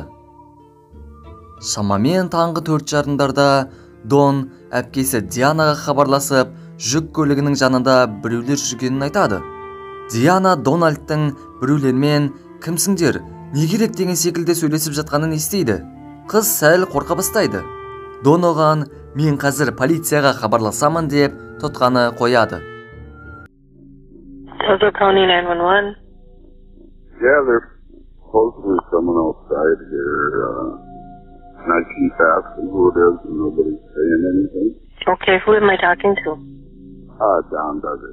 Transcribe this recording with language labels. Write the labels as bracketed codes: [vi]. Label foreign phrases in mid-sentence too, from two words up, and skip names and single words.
[kk] Шамамен таңғы 4:30-дарда Дон әпкесі Дианаға хабарласып, жүк көлігінің жанында біреулер жүргенін айтады. Диана Дональдтың біреулермен кімсіңдер, не керек деген секілді сөйлесіп жатқанын естиді. Қыз сәл қорқа бастайды. Дон оған, мен қазір полицияға хабарласамын деп тұтқаны қояды. [en] Tozo County 911. Yeah, there's supposedly someone outside here. And I keep asking who it is and nobody's saying anything. Okay, who am I talking to? Don Duggar.